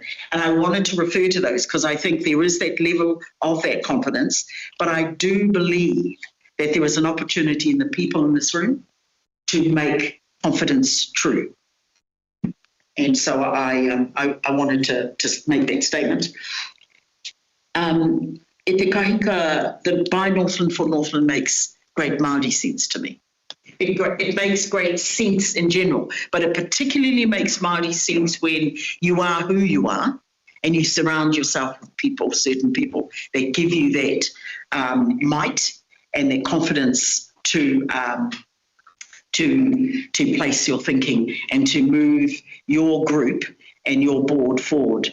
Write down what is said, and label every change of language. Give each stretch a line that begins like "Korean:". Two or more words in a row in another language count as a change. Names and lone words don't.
English: And I wanted to refer to those because I think there is that level of that confidence. But I do believe that there is an opportunity in the people in this room to make confidence true. And so I wanted to make that statement.
Māori: E te kahika,
English: the by Northland for Northland makes great Māori sense to me. It makes great sense in general, but it particularly makes Māori sense when you are who you are and you surround yourself with people, certain people that give you that might and that confidence to place your thinking and to move your group and your board forward.